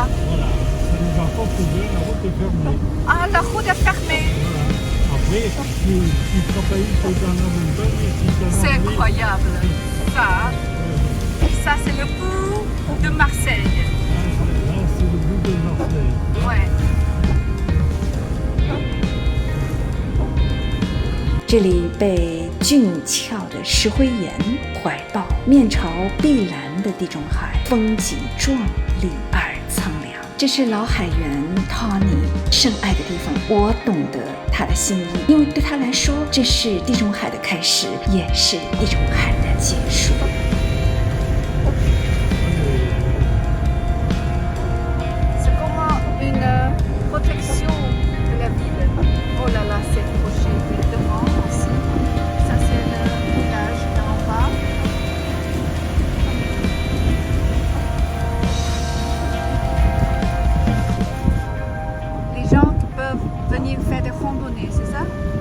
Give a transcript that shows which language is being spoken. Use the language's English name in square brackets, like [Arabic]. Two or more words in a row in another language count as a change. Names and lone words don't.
[French] Voilà, ça ne va pas trouver, la route est fermée. Ah, la route est fermée. Voilà. Après, tu travailles dans la montagne et tu t'en C'est ennuies. incroyable. Ça c'est le bout de Marseille. Là, c'est le bout de Marseille. Ouais. [Chinese] 这里被俊俏的石灰岩怀抱，面朝碧蓝的地中海，风景壮丽而苍凉。这是老海员 Tony 深爱的地方，我懂得他的心意，因为对他来说，这是地中海的开始，也是地中海的结束。 [French] C'est comme une protection de la ville. Oh là là, c'est projet devant aussi. Ça c'est le village d'en bas. Les gens qui peuvent venir faire des randonnées, c'est ça?